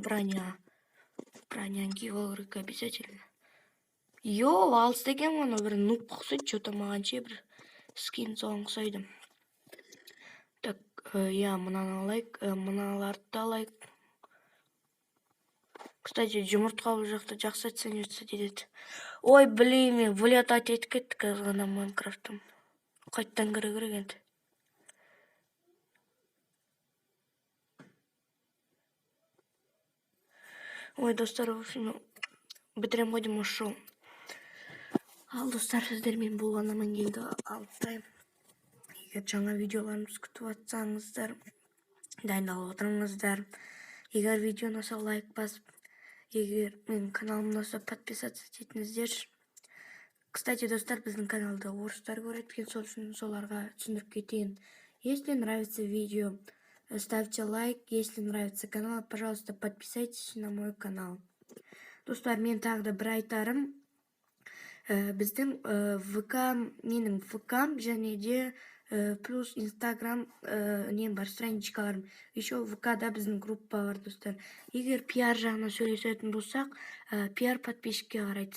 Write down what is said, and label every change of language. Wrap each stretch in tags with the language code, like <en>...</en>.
<kk>Бронян киіп алу керек обязательно. Алыс деген ғана бір нуп ұқсайды. Что-то маған ше бір скин соған ұқсайды. Так, мынаны алайық. Мыналарды алайық. Кстати, жұмыртқа бұл жақта жақсы оцениваться етеді. Ой, блин, мен вылетать етіп кеттік қазғана Майнкрафттан. Қайттан кірі керек енді. Ой, достар,</kk> <ru>в общем,</ru> <kk>бітірем ғой деймін осы шоу. Ал, достар, сіздермен болған амангелді алыстаймын. Егер жаңа видеоларымыз күтіп атсаңыздар, дайындалып отырыңыздар. Егер видеоны ұнаса лайк басып, егер менің каналымды ұнаса подписаться етіңіздер. Кстати, достар, біздің каналды орыстар көреді, сол үшін соларға түсіндіріп кетейін.</kk> <ru>Если нравится видео, ставьте лайк. Если нравится канал, пожалуйста, подписывайтесь на мой канал.</ru> <kk>Достар, мен тағы да бір айтарым. Біздің менің ВК және де плюс Инстаграм нем бар, страничкаларым. Еще ВКда біздің группа бар, достар. Егер пиар жағынан сөйлесетін болсақ, пиар подписчикке қарайды.</kk>